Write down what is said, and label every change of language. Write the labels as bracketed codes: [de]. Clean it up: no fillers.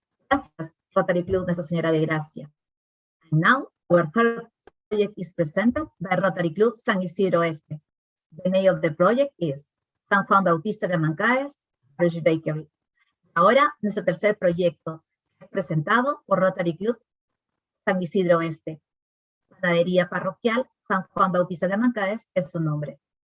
[es] Gracias, Rotary Club Nuestra Señora de Gracia. [en] And now, our third project is presented by Rotary Club San Isidro Este. The name of the project is San Juan Bautista de Mancaes Fresh Bakery. [es] Ahora, nuestro tercer proyecto es presentado por Rotary Club San Isidro Este. Panadería Parroquial San Juan Bautista de Mancaes es su nombre.